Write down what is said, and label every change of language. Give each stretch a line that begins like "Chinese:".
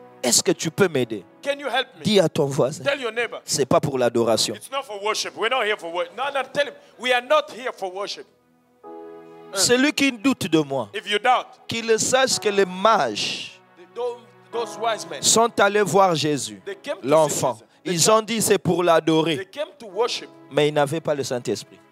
French: Est-ce que tu peux m'aider?
English: Can you help me?
French: Dis à ton voisin,
English: Tell your neighbor.
French: c'est pas pour l'adoration.
English: It's not for worship. We're not here for worship. No, no, tell him. We are not here for worship.
French: Celui qui doute de moi,
English: If you doubt,
French: qu'il sache que les mages
English: those wise men,
French: sont allés voir Jésus,
English: they came to
French: l'enfant.
English: see Jesus.
French: Ils ont dit c'est pour l'adorer,
English: They came to worship.
French: mais ils n'avaient pas le Saint-Esprit.